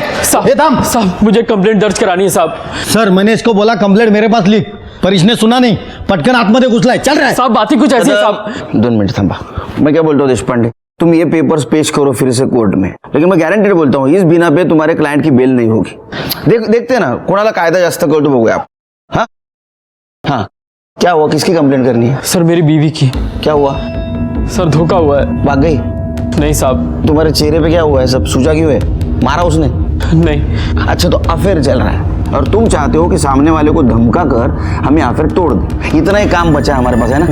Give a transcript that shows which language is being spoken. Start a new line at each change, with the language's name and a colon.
Hindi: साहब मुझे कंप्लेंट दर्ज करानी है साहब। सर मैंने इसको बोला कंप्लेंट मेरे पास लिख, पर इसने सुना नहीं,
Marathi: पटकन आतमध्ये घुसला
Hindi: है। चल रहा है साहब, बात ही कुछ ऐसी है साहब। 2 मिनट थंबा, मैं क्या बोलता हूँ देशपांडे, तुम ये पेपर्स पेश करो फिर से कोर्ट में, लेकिन मैं गारंटी बोलता हूँ इस बिना पे तुम्हारे क्लाइंट की बेल नहीं होगी। देखते ना
Marathi: कोणाला कायदा जास्त कळतो बघूया आप।
Hindi: हाँ हाँ, क्या हुआ, किसकी कंप्लेंट करनी है? सर मेरी बीवी की। क्या हुआ? सर धोखा हुआ है। भाग गई? नहीं साहब। तुम्हारे चेहरे पे क्या हुआ है, सब सूजा क्यों है? मारा उसने? नहीं। अच्छा, तो अफेयर चल रहा है और तुम चाहते हो कि सामने वाले को धमका कर हमें अफेयर तोड़ दे, इतना ही काम बचा है हमारे पास, है ना?